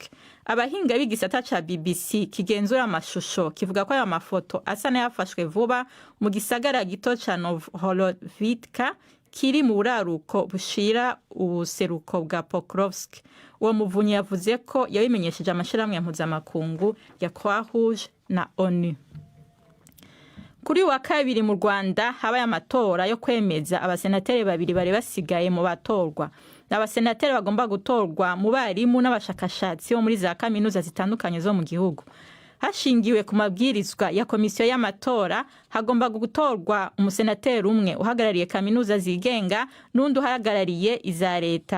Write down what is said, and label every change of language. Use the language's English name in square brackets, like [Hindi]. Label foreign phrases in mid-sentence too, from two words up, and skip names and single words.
[Rundi] Abahinga b'igisata ca BBC kigenzura amashusho kivuga ko aya mafoto asa n'ayafashwe vuba mu gisagara gito ca Novhorovidka kiri mu buraruko bushira ubuseruko bwa Pokrovsk. Uwo muvunyi yavuze ko yabimenyesheje amashirahamwe mpuzamakungu ya Croix-Rouge na ONU. Kuri wa kabiri mu Rwanda habaye amatora yo kwemeza abasenateri babiri bari basigaye mu batorwa. Abasenateri bagomba gutorwa mu barimu n'abashakashatsi bo muri za kaminuza zitandukanye zo mu gihugu. Hashingiwe ku mabwirizwa ya komisiyo y'amatora, hagomba gutorwa umusenateri umwe uhagarariye kaminuza zigenga n'undi uhagarariye iza leta.